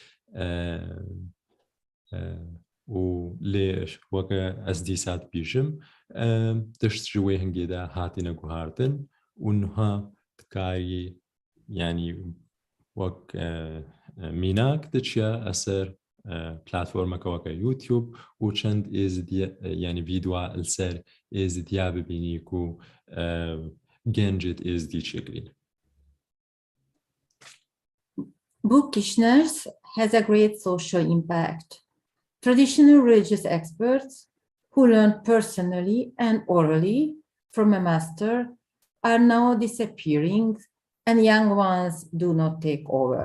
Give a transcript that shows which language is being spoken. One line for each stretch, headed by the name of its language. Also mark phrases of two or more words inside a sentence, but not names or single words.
Kurdish: و لێش وەکە ئەس دیسات پیشم تشت ژوێ هەنگێدا هاتینە گوهاردن و نوها کاری ینی وەک میناک دەچیە ئەسەر پلاتفۆرمەکەوەکە یوتیوب و چەند ینی ڤیدوا لەسەر ئێزدیا ببینی و گەنجت ئێزدی چێگرین.
English: Bookishness has a great social impact. Traditional religious experts who learned personally and orally from a master are now disappearing, and young ones do not take over.